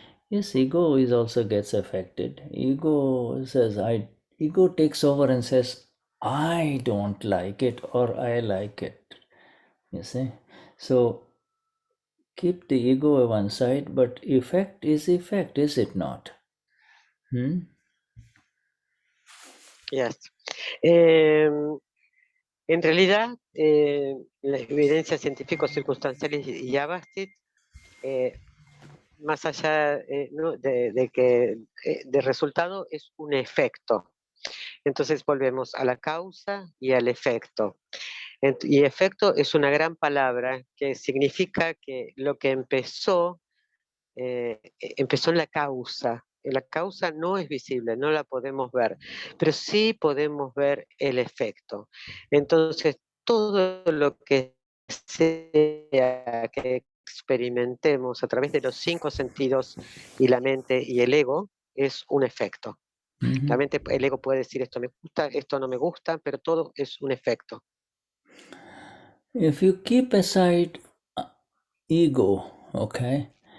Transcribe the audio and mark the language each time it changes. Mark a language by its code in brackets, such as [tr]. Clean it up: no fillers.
[en] Yes, ego is also gets affected. Ego takes over and says, I don't like it or I like it. You see? So keep the ego one side, but effect, is it not? Yes. [es] En realidad, la evidencia científico-circunstancial y Vyavasthit, más allá ¿no? de que de resultado es un efecto. Entonces volvemos a la causa y al efecto. Y efecto es una gran palabra que significa que lo que empezó empezó en la causa. La causa no es visible, no la podemos ver, pero sí podemos ver el efecto. Entonces, todo lo que sea que experimentemos a través de los 5 sentidos y la mente y el ego es un efecto. La mente, el ego puede decir esto me gusta, esto no me gusta, pero todo es un efecto. [en] If you keep aside ego, okay?